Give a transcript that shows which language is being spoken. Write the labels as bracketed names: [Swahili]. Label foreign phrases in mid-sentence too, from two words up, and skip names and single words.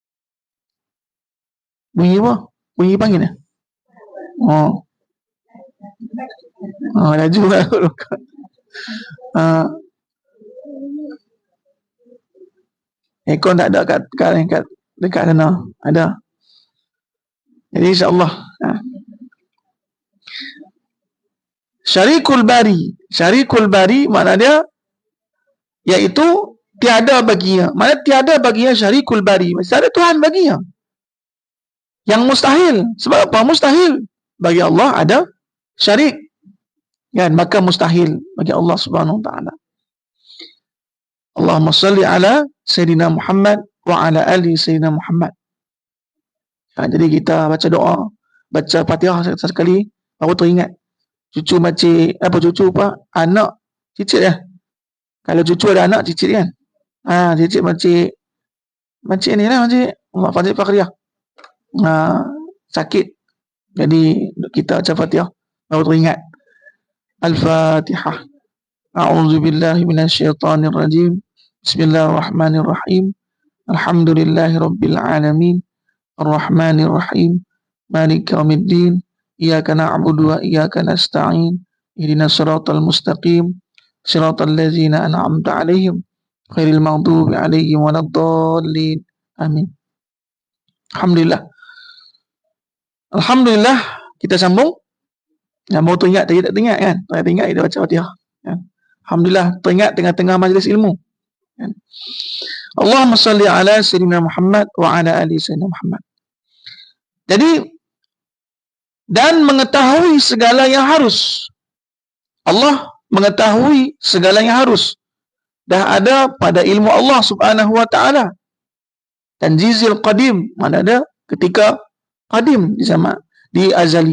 [Malay] Bunyi apa? Bunyi panggil ya? Oh. Laju lah. Aircon tak ada kat dekat sana. Ada. Jadi insyaAllah. [Arabic] شريك الباري. شريك الباري [Malay] makna dia iaitu tiada baginya. Makna tiada baginya [Arabic] شريك الباري. [Malay] Mesti ada Tuhan baginya. Yang mustahil. Sebab apa? Mustahil. Bagi Allah ada syarik. Kan? Maka mustahil bagi Allah [Arabic] سبحانه وتعالى. اللهم صل على سيدنا محمد وعلى آل سيدنا محمد. [Malay] Jadi kita baca doa, baca Fatihah sekali, baru teringat. Cucu macam anak cicit ya. Kalau cucu ada anak cicit kan. Cicit macam ni lah macam Fatihah Fakhriyah. Sakit. Jadi kita baca Fatihah baru teringat. Al-Fatihah. [Arabic] أعوذ بالله من الشيطان الرجيم. بسم الله الرحمن الرحيم. الحمد لله رب العالمين. الرحمن الرحيم. مالك يوم الدين. إياك نعبد وإياك نستعين. اهدنا الصراط المستقيم. صراط الذين أنعمت عليهم غير المغضوب عليهم ولا الضالين. Amin. [Malay] Alhamdulillah kita sambung. Yang mau teringat tadi tak teringat kan? Tak teringat kita baca Fatihah. Kan? Alhamdulillah teringat tengah-tengah majlis ilmu. Kan? [Arabic] اللهم صل على سيدنا محمد وعلى آل سيدنا محمد. [Malay] Jadi dan mengetahui segala yang harus. Allah mengetahui segala yang harus. Dah ada pada ilmu Allah [Arabic] سبحانه وتعالى. تنجيزي القديم, [Malay] mana ada ketika qadim di zaman di azali.